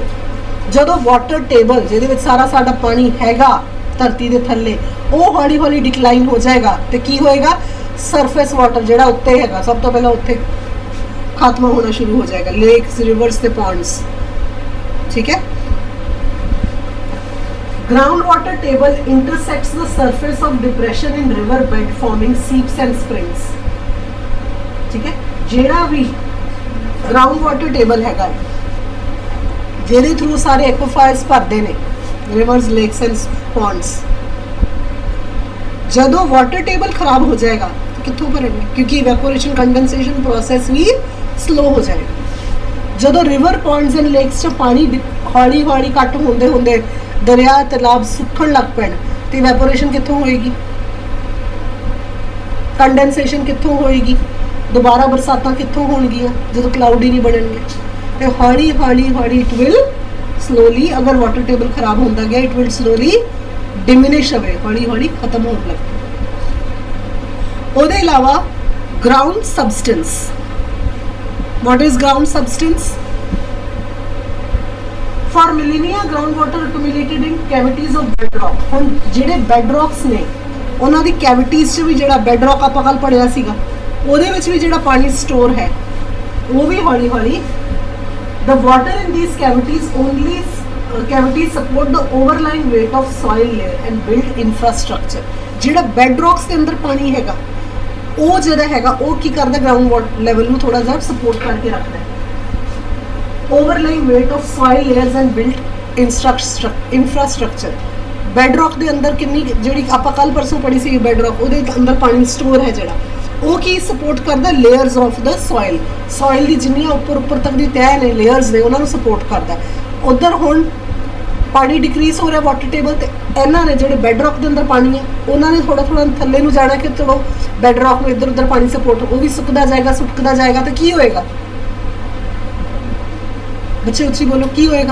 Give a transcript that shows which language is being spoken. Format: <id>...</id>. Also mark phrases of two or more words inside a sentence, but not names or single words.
<pa>ਜਦੋਂ</pa> <en>water table</en> <pa>ਜਿਹਦੇ ਵਿੱਚ ਸਾਰਾ ਸਾਡਾ ਪਾਣੀ ਹੈਗਾ ਧਰਤੀ ਦੇ ਥੱਲੇ, ਉਹ ਹੌਲੀ ਡਿਕਲਾਈਨ ਹੋ ਜਾਏਗਾ, ਤੇ ਕੀ ਹੋਏਗਾ?</pa> <en>surface water</en> <pa>ਜਿਹੜਾ ਉੱਤੇ ਹੈਗਾ ਸਭ ਤੋਂ ਪਹਿਲਾਂ ਉੱਥੇ ਖਤਮ ਹੋਣਾ ਸ਼ੁਰੂ ਹੋ ਜਾਏਗਾ,</pa> <en>lakes rivers</en> <pa>ਤੇ ਪੌਂਡਸ। ਠੀਕ ਹੈ।</pa> <en>ground water table intersects the surface of depression in river bed forming seeps and springs।</en> <pa>ਠੀਕ ਹੈ। ਜਿਹੜਾ ਵੀ</pa> <en>ground water table</en> <pa>ਹੈਗਾ ਜਿਹਦੇ ਥਰੂ ਸਾਰੇ ਐਕਵਾਫਾਇਰਸ ਭਰਦੇ ਨੇ,</pa> <en>rivers lakes and ponds,</en> <pa>ਜਦੋਂ</pa> <en>water table</en> <pa>ਖਰਾਬ ਹੋ ਜਾਏਗਾ ਤਾਂ ਕਿੱਥੋਂ ਭਰਨਗੇ, ਕਿਉਂਕਿ</pa> <en>evaporation condensation process</en> <pa>ਵੀ ਸਲੋ ਹੋ ਜਾਏਗਾ। ਜਦੋਂ</pa> <en>river ponds and lakes</en> <pa>'ਚ ਪਾਣੀ ਹੌਲੀ ਹੌਲੀ ਘੱਟ ਹੁੰਦੇ ਹੁੰਦੇ ਦਰਿਆ ਤਲਾਬ ਸੁੱਕਣ ਲੱਗ ਪੈਣ ਤੇ ਇਵੈਪੋਰੇਸ਼ਨ ਕਿੱਥੋਂ ਹੋਏਗੀ, ਕੰਡੈਂਸੇਸ਼ਨ ਕਿੱਥੋਂ ਹੋਏਗੀ, ਦੁਬਾਰਾ ਬਰਸਾਤਾਂ ਕਿੱਥੋਂ ਹੋਣਗੀਆਂ ਜਦੋਂ ਕਲਾਊਡ ਹੀ ਨਹੀਂ ਬਣਨਗੇ। ਤੇ ਹੌਲੀ ਹੌਲੀ ਹੌਲੀ</pa> <en>it will slowly,</en> <pa>ਅਗਰ</pa> <en>water table</en> <pa>ਖਰਾਬ ਹੁੰਦਾ ਗਿਆ</pa> <en>it will slowly diminish away,</en> <pa>ਹੌਲੀ ਹੌਲੀ ਖਤਮ ਹੋਣ ਲੱਗ ਪਏ। ਉਹਦੇ ਇਲਾਵਾ</pa> <en>ground substance. what is ground substance? For millennia groundwater accumulated in cavities of bedrock।</en> <pa>ਹੁਣ ਜਿਹੜੇ bedrocks ਨੇ ਉਹਨਾਂ ਦੀ cavities 'ਚ ਵੀ ਜਿਹੜਾ bedrock ਆਪਾਂ ਕੱਲ ਪੜਿਆ ਸੀਗਾ ਉਹਦੇ ਵਿੱਚ ਵੀ ਜਿਹੜਾ ਪਾਣੀ ਸਟੋਰ ਹੈ ਉਹ ਵੀ ਹੌਲੀ ਹੌਲੀ</pa> <en>the water in these cavities only cavities support the overlying weight of soil layer and build infrastructure।</en> <pa>ਜਿਹੜਾ bedrocks ਦੇ ਅੰਦਰ ਪਾਣੀ ਹੈਗਾ ਉਹ ਜਿਹੜਾ ਹੈਗਾ ਉਹ ਕੀ ਕਰਦਾ,</pa> <en>ground water level</en> <pa>ਨੂੰ ਥੋੜਾ ਜਿਹਾ ਸਪੋਰਟ ਕਰਕੇ ਰੱਖਦਾ ਹੈ।</pa> <en>ਓਵਰਲਾਈਂਗ weight of soil layers and built infrastructure।</en> <pa>ਬੈਡਰੌਕ ਦੇ ਅੰਦਰ ਕਿੰਨੀ, ਜਿਹੜੀ ਆਪਾਂ ਕੱਲ ਪਰਸੋਂ ਪੜ੍ਹੀ ਸੀ ਬੈਡਰੌਕ, ਉਹਦੇ ਅੰਦਰ ਪਾਣੀ ਸਟੋਰ ਹੈ ਜਿਹੜਾ, ਉਹ ਕੀ ਸਪੋਰਟ ਕਰਦਾ,</pa> <en>layers of the soil.</en> <pa>ਸੋਇਲ ਦੀ ਜਿੰਨੀਆਂ ਉੱਪਰ ਤੱਕ ਦੀ ਤਹਿ ਨੇ, ਲੇਅਰਸ ਨੇ, ਉਹਨਾਂ ਨੂੰ ਸਪੋਰਟ ਕਰਦਾ। ਉਧਰ ਹੁਣ ਪਾਣੀ ਡਿਕਰੀਜ਼ ਹੋ ਰਿਹਾ</pa> <en>water table</en> <pa>ਤੇ ਇਹਨਾਂ ਨੇ ਜਿਹੜੇ ਬੈਡਰੌਕ ਦੇ ਅੰਦਰ ਪਾਣੀ ਹੈ ਉਹਨਾਂ ਨੇ ਥੋੜਾ ਥੱਲੇ ਨੂੰ ਜਾਣਾ ਕਿ ਚਲੋ ਬੈਡਰੌਕ ਨੂੰ ਇੱਧਰ ਉੱਧਰ ਪਾਣੀ ਸਪੋਰਟ, ਉਹ ਵੀ ਸੁੱਕਦਾ ਜਾਏਗਾ ਤਾਂ ਕੀ ਹੋਏਗਾ ਬੱਚੇ, ਉੱਚੀ ਬੋਲੋ, ਕੀ ਹੋਏਗਾ?</pa>